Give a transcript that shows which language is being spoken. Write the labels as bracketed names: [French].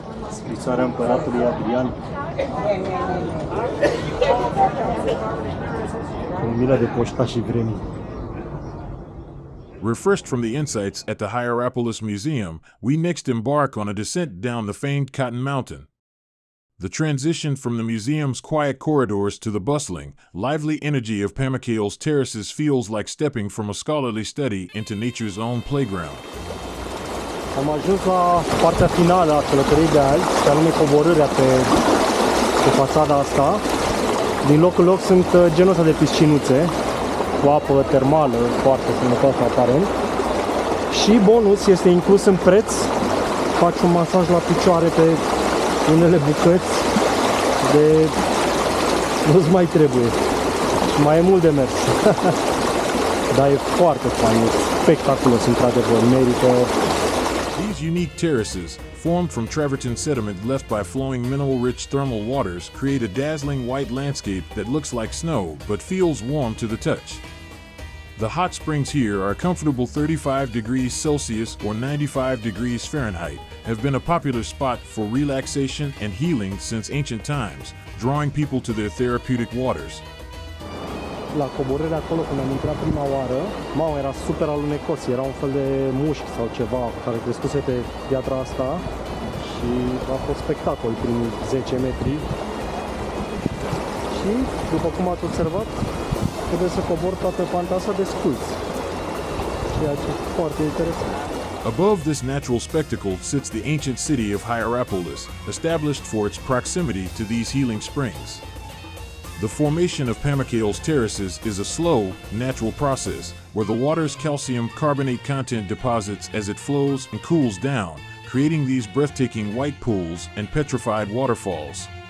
[Romanian] Scrisoarea împăratului Adrian. O milă de poștașii vremii. [English] Refreshed from the insights at the Hierapolis Museum, we next embark on a descent down the famed Cotton Mountain. The transition from the museum's quiet corridors to the bustling, lively energy of Pamukkale's Terraces feels like stepping from a scholarly study into nature's own playground. [Romanian] Am ajuns la partea finală a călătoriei de azi, și anume coborârea pe fațada asta. Din loc în loc sunt genul ăsta de piscinuțe cu apă termală, foarte sănătoasă aparent. Și bonus este inclus în preț, faci un masaj la picioare pe unele bucăți de nu-ți mai trebuie. Și mai e mult de mers. Dar e foarte fain, e spectaculos într-adevăr, merită. [English] These unique terraces, formed from travertine sediment left by flowing mineral-rich thermal waters, create a dazzling white landscape that looks like snow but feels warm to the touch. The hot springs here are a comfortable 35 degrees Celsius or 95 degrees Fahrenheit, have been a popular spot for relaxation and healing since ancient times, drawing people to their therapeutic waters. [Romanian] La coborârea acolo, când am intrat prima oară, mamă, era super alunecos, era un fel de mușchi sau ceva care crescuse pe piatra asta și a fost spectacol primii 10 metri. Și, după cum ați observat, trebuie să cobor toată panta asta de sculți, ceea ce e foarte interesant. [English] Above this natural spectacle sits the ancient city of Hierapolis, established for its proximity to these healing springs. The formation of Pamukkale's terraces is a slow, natural process where the water's calcium carbonate content deposits as it flows and cools down, creating these breathtaking white pools and petrified waterfalls.